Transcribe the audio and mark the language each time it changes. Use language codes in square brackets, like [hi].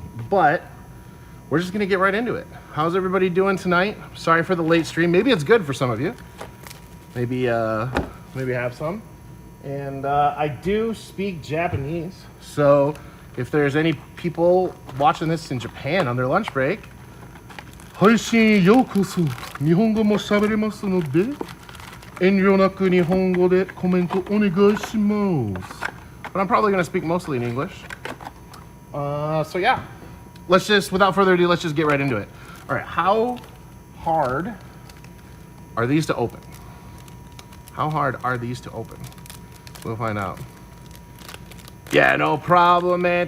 [en] But we're just gonna get right into it. How's everybody doing tonight? Sorry for the late stream. Maybe it's good for some of you. Maybe have some. And I do speak Japanese, so if there's any people watching this in Japan on their lunch break, [ja] 配信ようこそ。日本語も喋れますので、遠慮なく日本語でコメントお願いします。 [en] But I'm probably going to speak mostly in English. So yeah, without further ado, let's just get right into it. All right, how hard are these to open? How hard are these to open? We'll find out. Yeah, no problem, man.